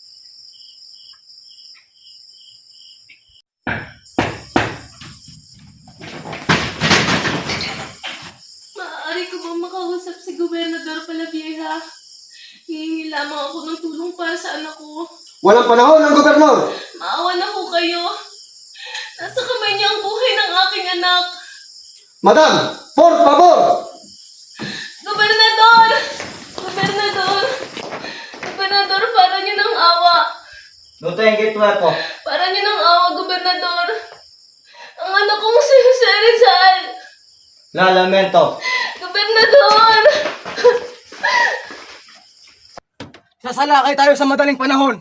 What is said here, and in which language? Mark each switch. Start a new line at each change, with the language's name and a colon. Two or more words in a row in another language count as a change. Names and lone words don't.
Filipino: Maaari ko bang makausap si Gobernador Palavieja? Hihingi lamang ako ng tulong para sa anak ko. Walang panahon ng gobernador! Maawa na ko kayo. Nasa kamay niya ang buhay ng aking anak. Madam!
Spanish: Por favor!
Filipino: Gobernador! Gobernador! Gobernador, para niyo ng awa. No te po. Para niyo ng awa, Gobernador. Ang anak kong si Jose Rizal. Lamento. Gobernador! Sasalakay tayo sa madaling panahon.